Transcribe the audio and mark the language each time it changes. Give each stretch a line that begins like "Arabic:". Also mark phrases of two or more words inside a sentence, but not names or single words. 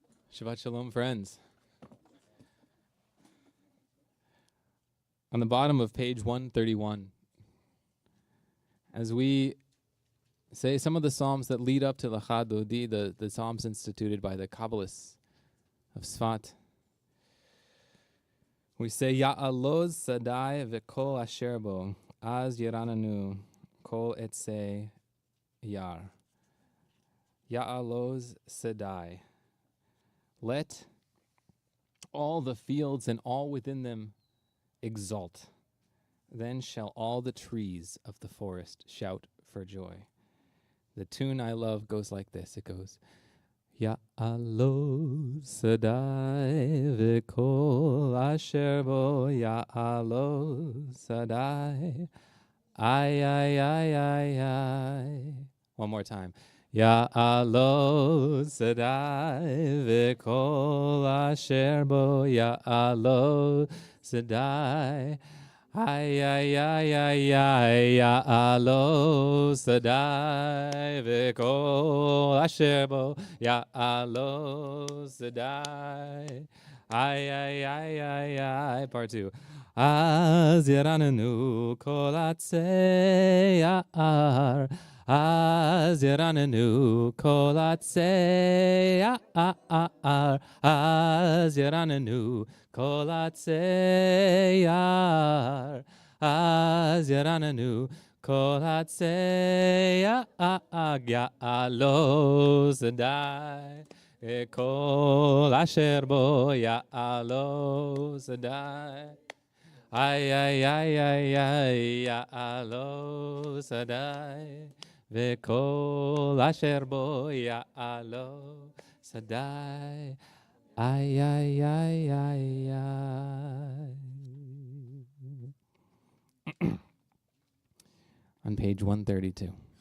Hebrew: שבת שלום,
English: friends. On the bottom of page 131, as we say some of the psalms that lead up to Lecha Dodi, the psalms instituted by the Kabbalists of Sfat, we say,
Hebrew: יעלוז שדי וכל אשר בו, אז ירננו, כל עצי יער. יעלוז שדי.
English: Let all the fields and all within them exult. Then shall all the trees of the forest shout for joy. The tune I love goes like this. It goes,
Hebrew: יעלוז שדי וכל אשר בו, יעלוז שדי, ay, ay, ay, ay, ay.
English: One more time.
Hebrew: יעלוז שדי וכל אשר בו, יעלוז שדי, ay, ay, ay, ay, ay, יעלוז שדי וכל אשר בו, יעלוז שדי, ay, ay, ay, ay, ay.
English: Part two.
Hebrew: אז ירננו כל עצי יער, אז ירננו כל עצי יער, אז ירננו כל עצי יער, אז ירננו כל עצי יער, יעלוז שדי כל אשר בו, יעלוז שדי, ay, ay, ay, ay, ay, יעלוז שדי וכל אשר בו, יעלוז שדי, ay, ay, ay, ay, ay.
English: On page 132.